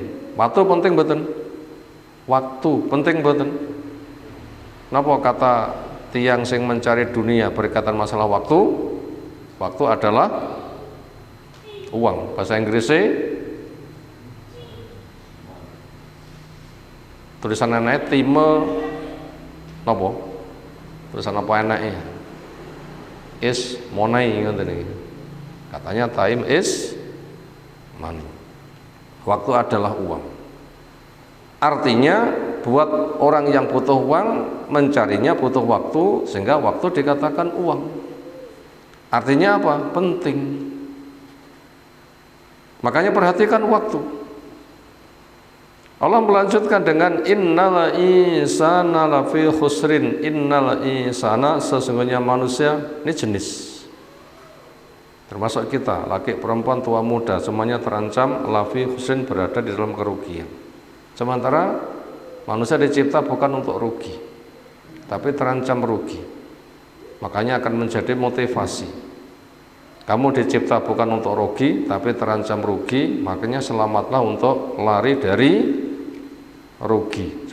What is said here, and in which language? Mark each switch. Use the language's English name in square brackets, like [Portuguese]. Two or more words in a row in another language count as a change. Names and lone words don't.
[Indonesian] Waktu penting betul. Waktu penting betul. Kenapa kata tiang sing mencari dunia berkaitan masalah waktu? Waktu adalah uang. Bahasa Inggrisnya tulisan enak time napa? Tulisan apa enake? [English] Is money, [Javanese] ngoten iki. [Indonesian] Katanya [English] time is money. [Indonesian] Waktu adalah uang. Artinya buat orang yang butuh uang, mencarinya butuh waktu, sehingga waktu dikatakan uang. Artinya apa? Penting. Makanya perhatikan waktu. Allah melanjutkan dengan [Arabic] إن الإنسان لفي خسر. إن الإنسان, [Indonesian] sesungguhnya manusia, ini jenis, termasuk kita, laki perempuan tua muda, semuanya terancam [Arabic] لفي خسر, [Indonesian] berada di dalam kerugian. Sementara manusia dicipta bukan untuk rugi, tapi terancam rugi. Makanya akan menjadi motivasi. Kamu dicipta bukan untuk rugi, tapi terancam rugi, makanya selamatlah untuk lari dari rugi.